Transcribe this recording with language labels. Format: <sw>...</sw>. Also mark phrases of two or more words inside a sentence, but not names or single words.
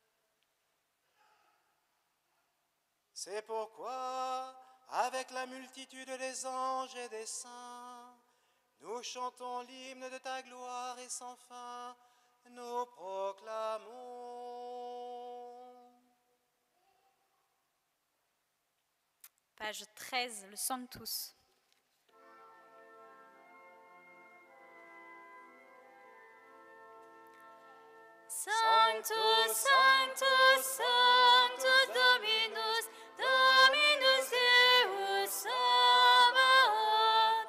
<fr>C'est pourquoi, avec la multitude des anges et des saints, nous chantons l'hymne de ta gloire et sans fin, nous proclamons. Page 13, le Sanctus.</fr> <la>Sanctus, Sanctus, Sanctus Dominus, Dominus Deus Sabaoth.</la>